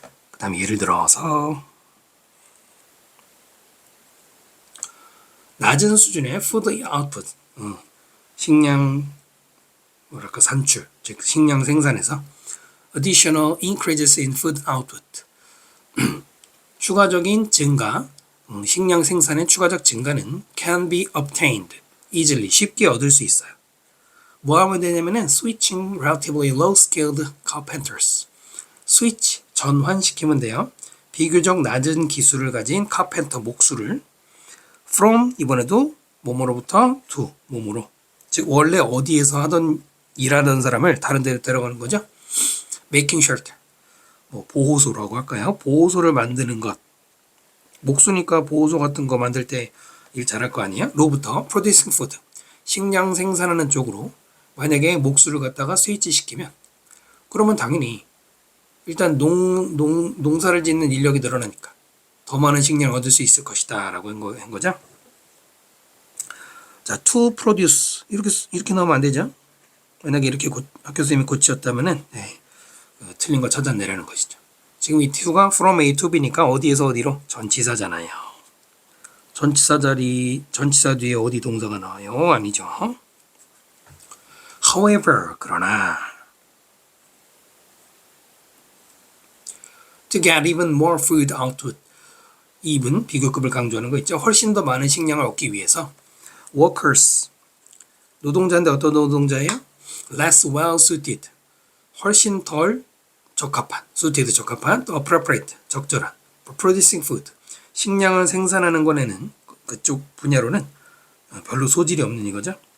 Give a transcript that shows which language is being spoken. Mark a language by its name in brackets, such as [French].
[Korean] 그 다음에 예를 들어서 낮은 수준의 food output, 식량 뭐랄까 산출, 즉 식량 생산에서 [English] additional increases in food output, [Korean] 추가적인 증가, 식량 생산의 추가적 증가는 [English] can be obtained, [Korean] easily 쉽게 얻을 수 있어요. 뭐 하면 되냐면은 [English] switching relatively low-skilled carpenters. [Korean] 스위치 전환시키면 돼요. 비교적 낮은 기술을 가진 카펜터 목수를 from 이번에도 뭐뭐로부터 to 뭐뭐로 즉 원래 어디에서 하던 일하던 사람을 다른 데로 데려가는 거죠. [English] making shelter [Korean] 뭐 보호소라고 할까요? 보호소를 만드는 것. 목수니까 보호소 같은 거 만들 때 일 잘할 거 아니에요? 로부터 [English] producing food [Korean] 식량 생산하는 쪽으로 만약에 목수를 갖다가 스위치 시키면 그러면 당연히 일단 농사를 짓는 인력이 늘어나니까 더 많은 식량을 얻을 수 있을 것이다 라고 한 거죠. 자, to produce 이렇게 나오면 안 되죠. 만약에 이렇게 학교 선생님이 고치셨다면은 틀린 거 찾아내라는 것이죠. 지금 이 to가 from A to B니까 어디에서 어디로? 전치사잖아요. 전치사 뒤에 어디 동사가 나와요? 아니죠. [English] However, 그러나 to get even more food output even [Korean] 비교급을 강조하는 거 있죠. 훨씬 더 많은 식량을 얻기 위해서 workers 노동자인데 어떤 노동자예요? [English] less well suited [Korean] 훨씬 덜 적합한 suited 적합한 또 appropriate 적절한 [English] producing food [Korean] 식량을 생산하는 거에는 그쪽 분야로는 별로 소질이 없는 이거죠.